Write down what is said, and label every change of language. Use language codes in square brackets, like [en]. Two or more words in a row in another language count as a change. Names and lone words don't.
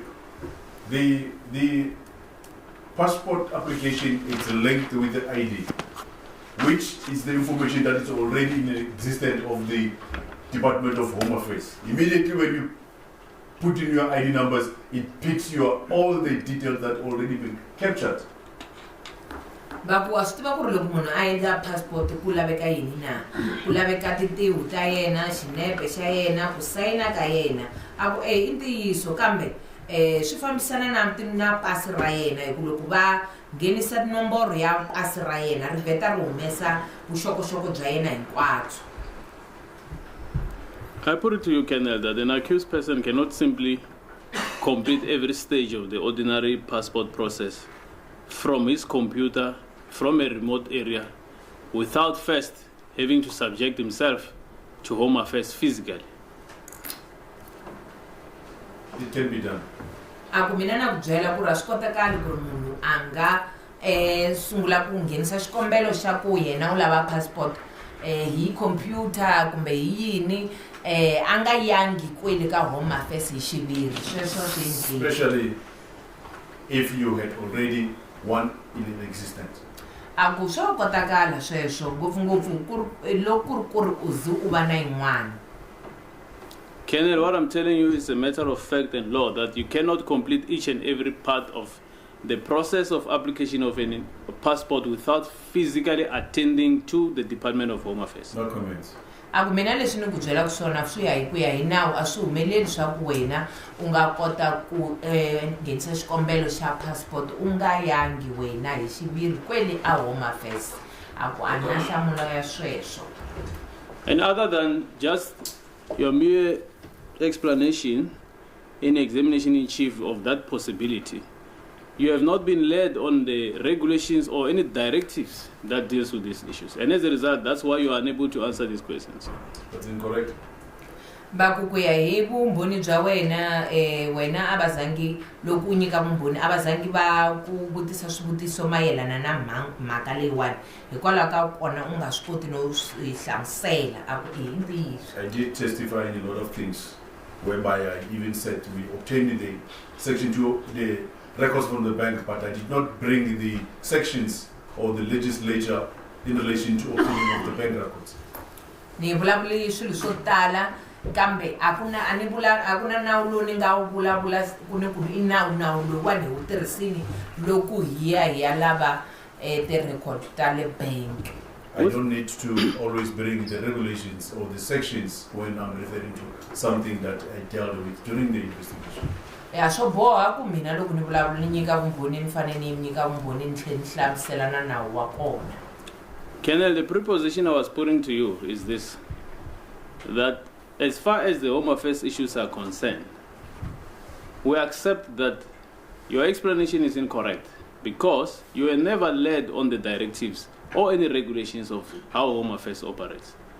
[en] The passport application is linked with the ID, which is the information that is already in existence of the Department of Home Affairs. Immediately when you put in your ID numbers, it picks all the details that already been captured. [ts] Baku astiva ku ri loko munhu a endla passport ku laveka yini na ku laveka tintiho ta yena xinepe xa yena ku sayina ka yena a ku i ntiyiso kambe swi fambisana na pasi ra yena hi ku loko va nghenisa nomboro ya pasi ra yena ri vheta ri humesa vuxokoxoko bya yena hinkwabyo. [en] I put it to you, Colonel, that an accused person cannot simply complete every stage of the ordinary passport process from his computer, from a remote area, without first having to subject himself to Home Affairs physically. It can be done. [ts] Aku mina na ku byela ku ri a swi kotakali ku ri munhu a nga sungula ku nghenisa xikombelo xa ku yena u lava passport hi computer kumbe hi yini a nga yangi kwele ka Home Affairs hi xiviri sweswo swi endlile. [en] Especially if you had already one in existence. [ts] Aku swo kotakala sweswo ngopfungopfu loko ku ri u ze u va na yin'wana. [en] Colonel, what I'm telling you is a matter of fact and law that you cannot complete each and every part of the process of application of a passport without physically attending to the Department of Home Affairs. No comments. [ts] Aku mina leswi ni ku byela ku swona swi ya hi ku ya hi nawu a swi humeleli swa ku wena u nga kota ku nghenisa xikombelo xa passport u nga yangi wena hi xiviri kwele a Home Affairs. Aku a na nhlamulo ya sweswo. [en] And other than just your mere explanation in examination in chief of that possibility, you have not been led on the regulations or any directives that deals with these issues. And as a result, that's why you are unable to answer these questions. That's incorrect. [ts] Baku ku ya hi vumbhoni bya wena wena abazangi loko u nyika vumbhoni abazangi va ku vutisa swivutiso mayelana na mhaka leyiwani hikwalaho ka kona u nga swi koti no swi hlamusela a ku hi ntiyiso. [en] I did testify in a lot of things whereby I even said we obtained the section 2 the records from the bank, but I did not bring the sections or the legislature in relation to obtaining of the bank records. [ts] Ni vulavuli swilo swo tala kambe akuna nawu lowu ni nga wu vulavula ku ni ku i nawu lowuwani hi wu tirhisini loko hi ya lava ti-record ta le bank. [en] I don't need to always bring the regulations or the sections when I'm referring to something that I dealt with during the investigation. [ts] Ya swo boha ku mina loko ni vulavula ni nyika vumbhoni ni fanele ni nyika vumbhoni ni tlhela ni hlamusela na nawu wa kona. [en] Colonel, the preposition I was putting to you is this, that as far as the Home Affairs issues are concerned, we accept that your explanation is incorrect because you were never led on the directives or any regulations of how Home Affairs operates.